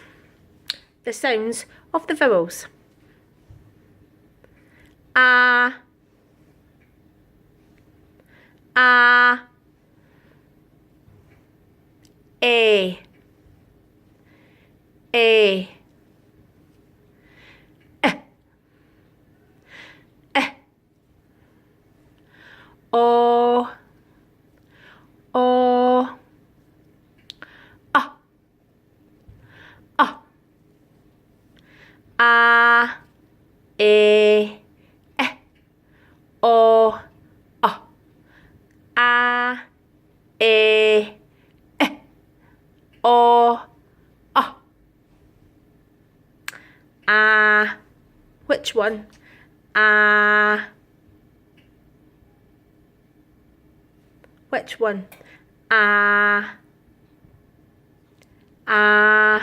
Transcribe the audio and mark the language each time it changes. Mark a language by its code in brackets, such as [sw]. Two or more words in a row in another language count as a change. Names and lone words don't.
[en] The sounds of the vowels. A, a, a, a, o, o, a, e, o, a, e, o, a. Which one? A. Which one? A. A.